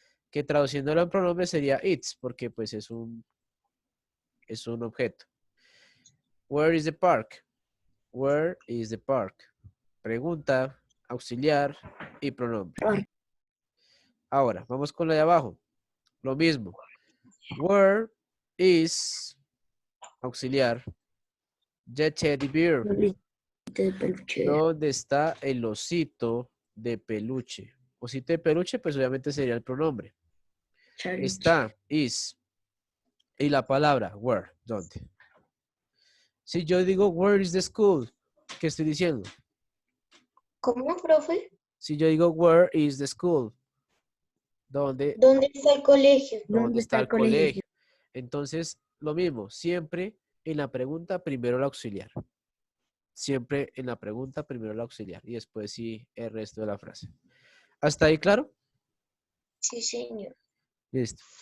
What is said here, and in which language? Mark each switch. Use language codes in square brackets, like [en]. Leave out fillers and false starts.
[es] Que traduciéndolo en pronombre sería it's porque pues es un objeto. [en] Where is the park? Where is the park? [es] Pregunta, auxiliar y pronombre. Ahora, vamos con la de abajo. Lo mismo. [en] Where is auxiliar the teddy bear? [es] de peluche? ¿Dónde está el osito de peluche? Osito de peluche, pues obviamente sería el pronombre. [en] Challenge. [es] Está, is. Y la palabra, where, ¿dónde? Si yo digo, [en] where is the school? [es] ¿Qué estoy diciendo? ¿Cómo, profe? Si yo digo, [en] where is the school? [es] ¿Dónde ¿Dónde está el colegio? ¿Dónde está el colegio? Entonces, lo mismo, siempre en la pregunta primero el auxiliar. Siempre en la pregunta primero el auxiliar y después sí el resto de la frase. ¿Hasta ahí claro? Sí, señor. Listo.